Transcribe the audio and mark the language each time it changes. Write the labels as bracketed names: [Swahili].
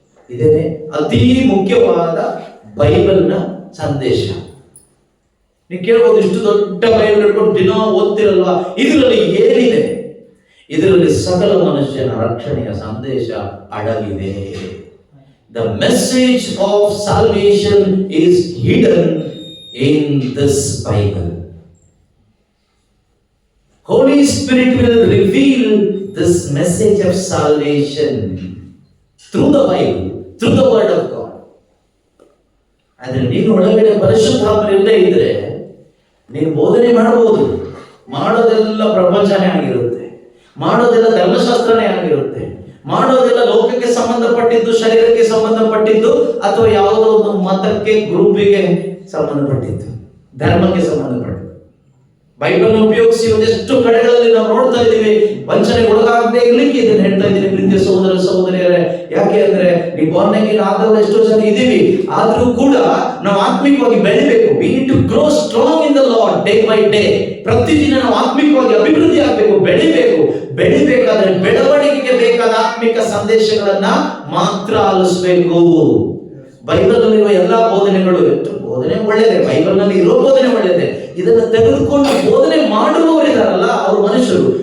[Kannada] ಇದೇ ಅತಿ ಮುಖ್ಯವಾದ ಬೈಬಲ್ನ ಸಂದೇಶ. ನೀವು ಕೇಳ್ಬೋದು, ಇಷ್ಟು ದೊಡ್ಡ ಬೈಬಲ್ ಇಟ್ಕೊಂಡು ದಿನ ಓದ್ತಿರಲ್ವಾ, ಇದರಲ್ಲಿ ಏನಿದೆ? ಇದರಲ್ಲಿ ಸಕಲ ಮನುಷ್ಯನ ರಕ್ಷಣೆಯ ಸಂದೇಶ ಅಡಗಿದೆ. [English] The message of salvation is hidden in this Bible. Holy Spirit will reveal this message of salvation through the Bible, through the word of God. [Kannada] ಆದರೆ ನೀನು ಒಳಗಡೆ ಪರಿಶುದ್ಧಾತ್ಮ ಇಲ್ಲದೆ ಇದ್ರೆ ನೀನು ಬೋಧನೆ ಮಾಡಬಹುದು, ಮಾಡೋದೆಲ್ಲ ಪ್ರಪಂಚನೇ ಆಗಿರುತ್ತೆ, ಮಾಡೋದೆಲ್ಲ ಧರ್ಮಶಾಸ್ತ್ರನೇ ಆಗಿರುತ್ತೆ, ಮಾಡೋದೆಲ್ಲ ಲೋಕಕ್ಕೆ ಸಂಬಂಧಪಟ್ಟಿದ್ದು, ಶರೀರಕ್ಕೆ ಸಂಬಂಧಪಟ್ಟಿದ್ದು, ಅಥವಾ ಯಾವುದೋ ಒಂದು ಮತಕ್ಕೆ, ಗ್ರೂಪಿಗೆ ಸಂಬಂಧಪಟ್ಟಿದ್ದು, ಧರ್ಮಕ್ಕೆ ಸಂಬಂಧಪಟ್ಟಿದ್ದು. ಬೈಬಲ್ ಉಪಯೋಗಿಸಿ ಒಂದೆಷ್ಟು ಕಡೆಗಳಲ್ಲಿ ನಾವು ನೋಡ್ತಾ ಇದ್ದೀವಿ ವಂಚನೆಗೆ ಒಳಗಾಗದೆ ಇರ್ಲಿಕ್ಕೆ ಇದನ್ನು ಹೇಳ್ತಾ ಇದ್ದೀನಿ ಪ್ರೀತಿಯ ಸಹೋದರ ಸಹೋದರಿಯರೇ. ಯಾಕೆ ಅಂದ್ರೆ ಈ born again ಆದವರು ಎಷ್ಟೋ ಜನ ಇದೀವಿ, ಆದ್ರೂ ಕೂಡ ನಾವು ಆತ್ಮಿಕವಾಗಿ ಬೆಳಿಬೇಕು. [English] we need to grow strong in the Lord day by day. [Kannada] ಪ್ರತಿದಿನ ನಾವು ಆತ್ಮಿಕವಾಗಿ ಅಭಿವೃದ್ಧಿ ಆಗಬೇಕು, ಬೆಳಿಬೇಕು. ಬೆಳಿಬೇಕಾದ್ರೆ ಬೆಳವಣಿಗೆಗೆ ಬೇಕಾದ ಆತ್ಮಿಕ ಸಂದೇಶಗಳನ್ನ ಮಾತ್ರ ಆಲಿಸಬೇಕು. ಬೈಬಲ್ ನಲ್ಲಿರುವ ಎಲ್ಲಾ ಬೋಧನೆಗಳು, ಎಷ್ಟು ಬೋಧನೆ ಒಳ್ಳೆಯದೇ, ಬೈಬಲ್ ನಲ್ಲಿ ಇರೋ ಬೋಧನೆ ಒಳ್ಳೆಯದೇ. ಇದನ್ನು ತೆಗೆದುಕೊಂಡು ಬೋಧನೆ ಮಾಡುವವರಿದಾರಲ್ಲ ಅವರು ಮನುಷ್ಯರು.